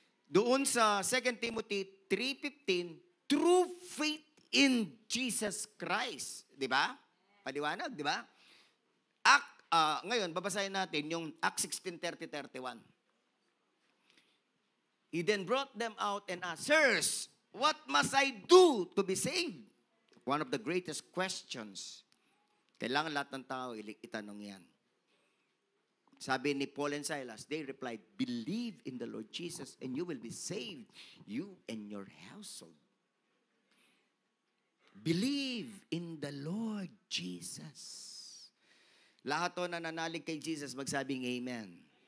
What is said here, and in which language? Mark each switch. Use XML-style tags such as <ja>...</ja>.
<tl>Doon sa 2 Timothy 3:15,</tl> <en>through faith in Jesus Christ.</en> <tl>Di ba? Paliwanag, di ba? Ngayon, babasahin natin yung Acts 16:30-31.</tl> <en>He then brought them out and asked, "Sirs, what must I do to be saved?" One of the greatest questions.</en> <tl>Kailangan lahat ng tao itanong yan.</tl> <en>Sabi ni Paul and Silas, they replied, "Believe in the Lord Jesus and you will be saved, you and your household." Believe in the Lord Jesus.</en> <tl>Lahat to na nanalig kay Jesus, magsabing amen.</tl>